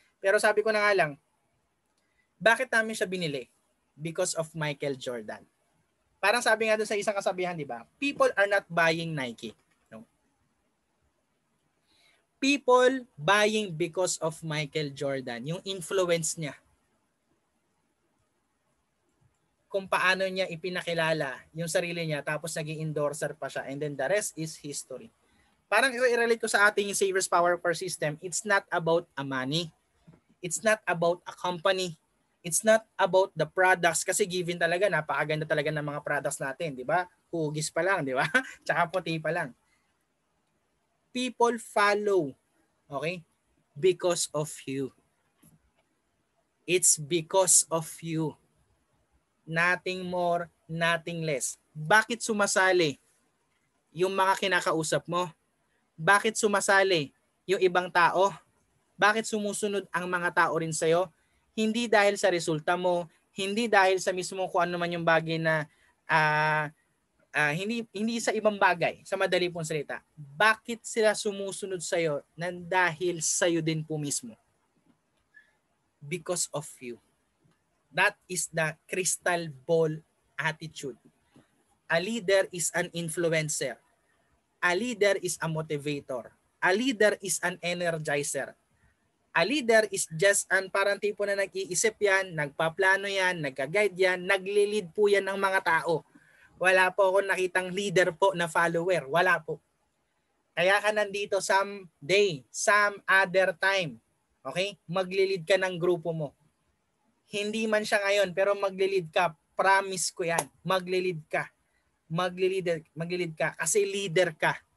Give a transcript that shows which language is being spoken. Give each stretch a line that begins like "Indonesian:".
Filipino: Pero sabi ko na nga lang, bakit namin siya binili?
English: Because of Michael Jordan.
Filipino: Parang sabi nga doon sa isang kasabihan, di ba?
English: People are not buying Nike. People buying because of Michael Jordan,
Filipino: yung influence niya. Kung paano niya ipinakilala yung sarili niya tapos naging endorser pa siya
English: and then the rest is history.
Filipino: Parang i-relate ko sa ating Savers Power Per System,
English: it's not about a money. It's not about a company. It's not about the products
Filipino: kasi given talaga, napakaganda talaga ng mga products natin, di ba? Hugis pa lang, di ba? Tsaka puti pa lang.
English: People follow, okay? Because of you. It's because of you. Nothing more, nothing less.
Filipino: Bakit sumasali yung mga kinakausap mo? Bakit sumasali yung ibang tao? Bakit sumusunod ang mga tao rin sa'yo? Hindi dahil sa resulta mo, hindi dahil sa mismo kung ano man yung bagay na hindi sa ibang bagay, sa madali pong salita. Bakit sila sumusunod sa'yo nang dahil sa'yo din po mismo?
English: Because of you. That is the crystal ball attitude. A leader is an influencer. A leader is a motivator. A leader is an energizer. A leader is just
Filipino: parang tipo na nag-iisip yan, nagpaplano yan, nag-guide yan, nagli-lead po yan ng mga tao. Wala po akong nakitang leader po na follower. Wala po. Kaya ka nandito
English: someday, some other time.
Filipino: Okay? Magli-lead ka ng grupo mo. Hindi man siya ngayon, pero magli-lead ka. Promise ko yan. Magli-lead ka. Magli-lead ka kasi leader ka.